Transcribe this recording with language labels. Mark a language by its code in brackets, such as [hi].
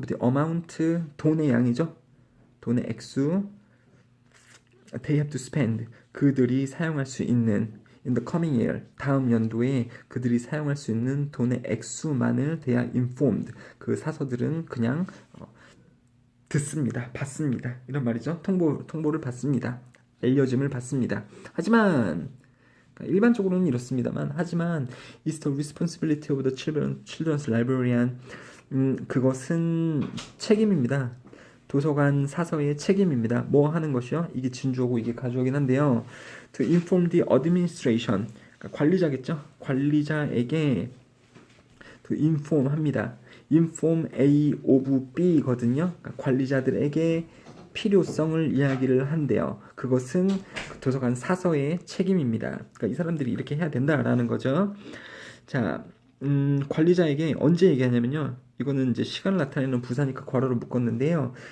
[en] the amount, [ko] 돈의 양이죠. 돈의 액수, [en] they have to spend, [ko] 그들이 사용할 수 있는 [en] in the coming year, [ko] 다음 연도에 그들이 사용할 수 있는 돈의 액수만을 [en] they are informed. [ko] 그 사서들은 그냥 듣습니다. 받습니다. 이런 말이죠. 통보를 받습니다. 알려짐을 받습니다. 하지만 일반적으로는 이렇습니다만, 하지만 [en] it's the responsibility of the children's librarian. [ko] 그것은 책임입니다. 도서관 사서의 책임입니다. 뭐 하는 것이요? 이게 진주어고 이게 가주어긴 한데요. [en] To inform the administration. [ko] 그러니까 관리자겠죠? 관리자에게 [en] to inform [ko] 합니다. [en] inform A of B거든요. [ko] 그러니까 관리자들에게 필요성을 이야기를 한대요. 그것은 도서관 사서의 책임입니다. 그러니까 이 사람들이 이렇게 해야 된다라는 거죠. 자, 관리자에게 언제 얘기하냐면요. 이거는 이제 시간을 나타내는 부사니까 괄호로 묶었는데요.